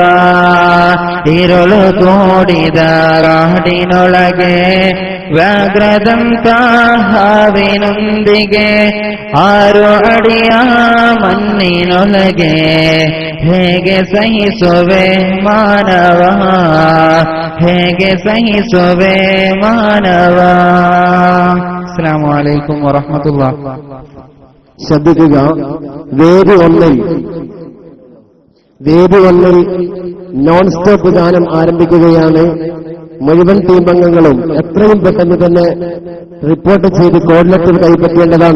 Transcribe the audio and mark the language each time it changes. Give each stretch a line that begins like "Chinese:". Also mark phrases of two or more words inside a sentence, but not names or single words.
Kannada: ഇരുಳು ಕೂಡಿದ ಕಾಡಿನೊಳಗೆ ವ್ಯಾಘ್ರದಂತ ಹಾವಿನೊಂದಿಗೆ ಆರು ಅಡಿಯ ಮಣ್ಣಿನೊಳಗೆ ಹೇಗೆ ಸಹಿಸುವೆ ಮಾನವ, ಹೇಗೆ ಸಹಿಸುವೆ ಮಾನವ.
Arabic: السلام عليكم ورحمة الله.
Malayalam: ശ്രദ്ധിക്കുക, വേദി 1-ൽ നോൺ സ്റ്റോപ്പ് ഗാനം ആരംഭിക്കുകയാണ്. മുഴുവൻ ടീം അംഗങ്ങളും എത്രയും പെട്ടെന്ന് തന്നെ റിപ്പോർട്ട് ചെയ്ത് കോഡ് ലെറ്റർ കൈപ്പറ്റേണ്ടതാണ്.